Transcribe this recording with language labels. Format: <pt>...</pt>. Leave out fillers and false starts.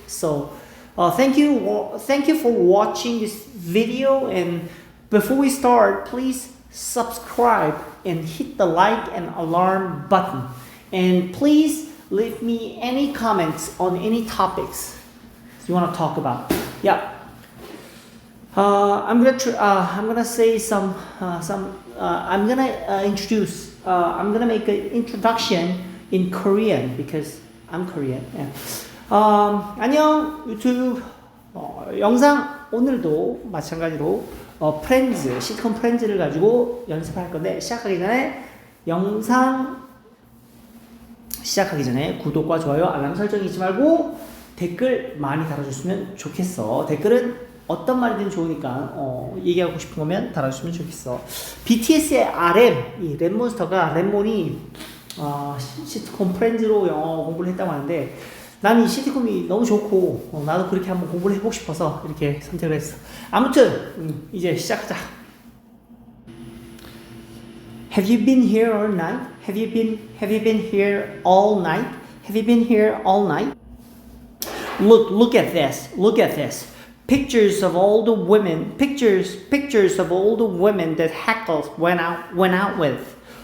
<en>So thank you for watching this video, and before we start, please subscribe and hit the like and alarm button, and please leave me any comments on any topics you want to talk about. Yeah. I'm gonna say some. I'm gonna introduce. I'm gonna make an introduction in Korean because I'm Korean. Yeah.</en> <ko>안녕 유튜브 영상 오늘도 마찬가지로 프렌즈 시트콤 프렌즈를 가지고 연습할 건데 영상 시작하기 전에 구독과 좋아요 알람 설정 잊지 말고 댓글 많이 달아줬으면 좋겠어. 댓글은 어떤 말이든 좋으니까 얘기하고 싶은 거면 달아주시면 좋겠어. BTS의 RM, 이 랩몬스터가 랩몬이 시트콤 프렌즈로 영어 공부를 했다고 하는데 나는 이 시트콤이 너무 좋고 나도 그렇게 한번 공부를 해보고 싶어서 이렇게 선택을 했어. 아무튼 이제 시작하자.</ko> <en>Have you been here all night? Have you been here all night? Have you been here all night? Look at this. Look at this. Pictures of all the women of all the women that Heckles went out with.</en>